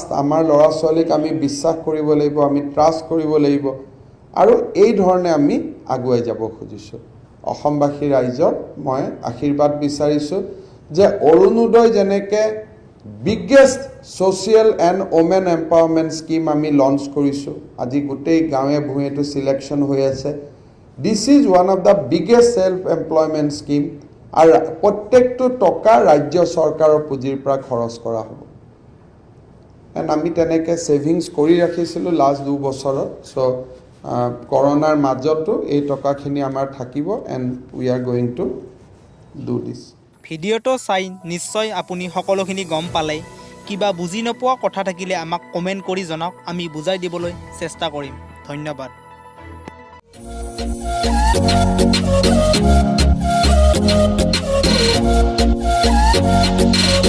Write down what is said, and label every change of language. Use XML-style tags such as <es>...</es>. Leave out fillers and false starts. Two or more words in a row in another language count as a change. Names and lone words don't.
<as>আমাৰ ল'ৰা ছোৱালীক আমি বিশ্বাস কৰিব লাগিব, আমি ট্ৰাষ্ট কৰিব লাগিব, আৰু এই ধৰণে আমি আগুৱাই যাব খুজিছোঁ. অসমবাসী ৰাইজৰ মই আশীৰ্বাদ বিচাৰিছোঁ যে অৰুণোদয় যেনেকৈ</as> <en>biggest social and women empowerment scheme</en> <as>আমি লঞ্চ কৰিছোঁ, আজি গোটেই গাঁৱে ভূঞেটো চিলেকশ্যন হৈ আছে.</as> <en>This is one of the biggest self-employment scheme,</en> <as>আৰু প্ৰত্যেকটো টকা ৰাজ্য চৰকাৰৰ পুঁজিৰ পৰা খৰচ কৰা হ'ব. এণ্ড আমি তেনেকৈ ছেভিংছ কৰি ৰাখিছিলোঁ লাষ্ট 2 বছৰত. চ' কৰোণাৰ মাজতো এই টকাখিনি আমাৰ থাকিব,</as> <en>and we are going to do this.</en> <as>ভিডিঅ'টো চাই নিশ্চয় আপুনি সকলোখিনি গম পালে. কিবা বুজি নোপোৱা কথা থাকিলে আমাক কমেণ্ট কৰি জনাওক, আমি বুজাই দিবলৈ চেষ্টা কৰিম. ধন্যবাদ.</as>